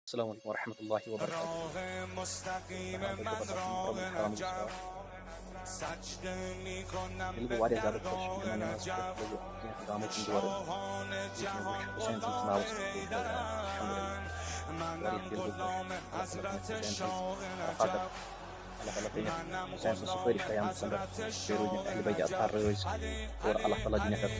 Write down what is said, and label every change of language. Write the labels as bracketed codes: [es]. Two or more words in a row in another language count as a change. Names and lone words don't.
[ar] السلام علیکم ورحمۃ اللہ وبرکاتہ [ks] محترم الحرام الاسلام دل گو واریاہ زیادہ خوش جمعہ نماز پہ لوگ کینٛہہ گامٕکۍ دورٕ ییٚتہِ مےٚ وٕچھ حسین سٕنٛدِس ناوَس پٮ۪ٹھ ترٛیش بٲگراوان الحمدللہ واریاہ دل گوٚو خوش اللہ تعالیٰ دِنکھ حسین سٕنٛز رفاقت اللہ تعالیٰ کٔرِنکھ حسین سٕنٛز سُفٲرِش قیامتس انٛدر بیٚیہِ روٗدنکھ اہلِ بیتِ اطہار رٲضۍ اور اللہ تعالیٰ دِنکھ اَتھ